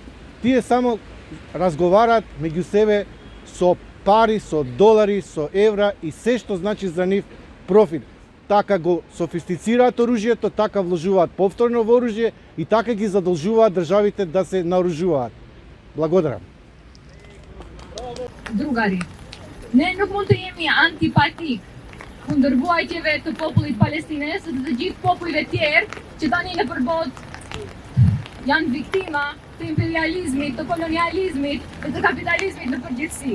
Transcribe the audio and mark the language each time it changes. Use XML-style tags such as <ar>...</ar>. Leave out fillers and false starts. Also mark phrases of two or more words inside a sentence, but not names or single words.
<mk>Тие само разговараат меѓу себе со пари, со долари, со евра и се што значи за нив профит. Така го софистицираат оружјето, така вложуваат повторно во оружје и така ги задолжуваат државите да се наоружуваат. Благодарам.</mk> <sq>Drugari, ne nuk mund të jemi antipatik kundër vuajtjeve të popullit palestines dhe të gjithë popujve tjerë që tani në përbot janë viktima të imperializmit, të kolonializmit dhe të kapitalizmit në përgjithësi.</sq>